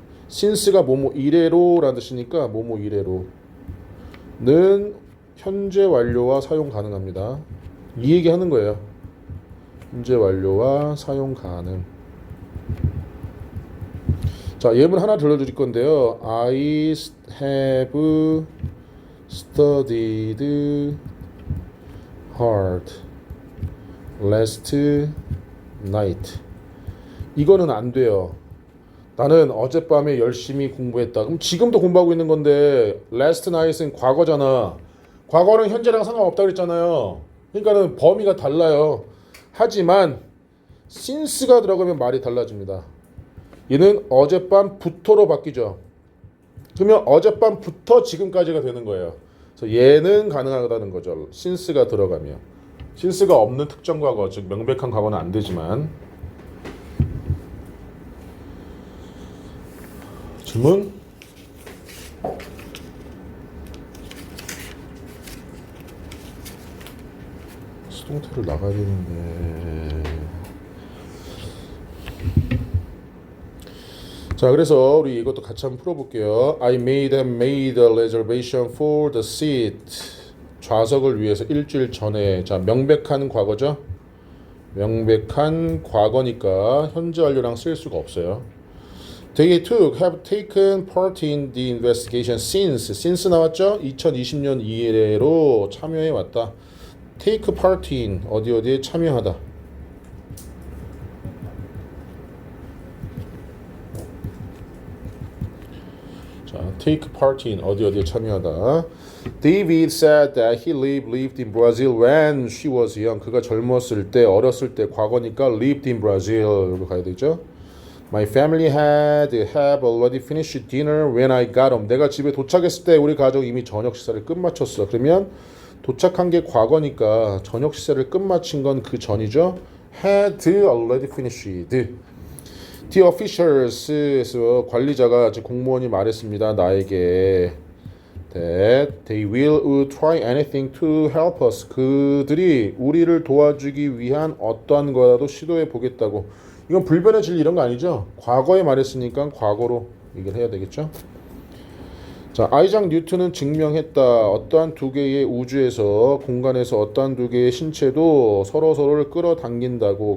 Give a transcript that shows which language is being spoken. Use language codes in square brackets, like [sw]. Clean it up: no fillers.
[ko] since가 뭐뭐 이래로라는 뜻이니까 뭐뭐 이래로는 현재 완료와 사용 가능합니다. 이 얘기 하는 거예요. 현재 완료와 사용 가능. 자, 예문 하나 들려드릴 건데요. [en] I have studied hard last night. [ko] 이거는 안 돼요. 나는 어젯밤에 열심히 공부했다. 그럼 지금도 공부하고 있는 건데 last night은 과거잖아. 과거는 현재랑 상관없다고 그랬잖아요. 그러니까는 범위가 달라요. 하지만 since가 들어가면 말이 달라집니다. 얘는 어젯밤부터로 바뀌죠. 그러면 어젯밤부터 지금까지가 되는 거예요. 그래서 얘는 가능하다는 거죠. since가 들어가면. since가 없는 특정 과거, 즉 명백한 과거는 안 되지만. 질문? 수동태를 나가야 되는데. 자, 그래서 우리 이것도 같이 한번 풀어볼게요. [en] I made a reservation for the seat. [ko] 좌석을 위해서 일주일 전에. 자, 명백한 과거죠. 명백한 과거니까 현재 완료랑 쓸 수가 없어요. [en] They have taken part in the investigation since [ko] 나왔죠? 2020년 이래로 참여해 왔다. take part in 어디에 참여하다. 자, take part in 어디에 참여하다. [en] David said that he lived in Brazil when she was young. [ko] 그가 젊었을 때, 어렸을 때, 과거니까 [en] lived in Brazil [ko] 여기 가야 되죠. [en] My family have already finished dinner when I got home. [ko] 내가 집에 도착했을 때 우리 가족 이미 저녁 식사를 끝마쳤어. 그러면 도착한 게 과거니까 저녁 식사를 끝마친 건 그 전이죠. [en] Had already finished. The officials [ko] 관리자가 즉 공무원이 말했습니다. 나에게 [en] that they will try anything to help us. [ko] 그들이 우리를 도와주기 위한 어떠한 거라도 시도해 보겠다고. 이건 불변의 진리 이런 거 아니죠? 과거에 말했으니까 과거로 얘기를 해야 되겠죠? 자, 아이작 뉴턴은 증명했다. 어떠한 두 개의 우주에서 공간에서 어떠한 두 개의 신체도 서로를 끌어당긴다고.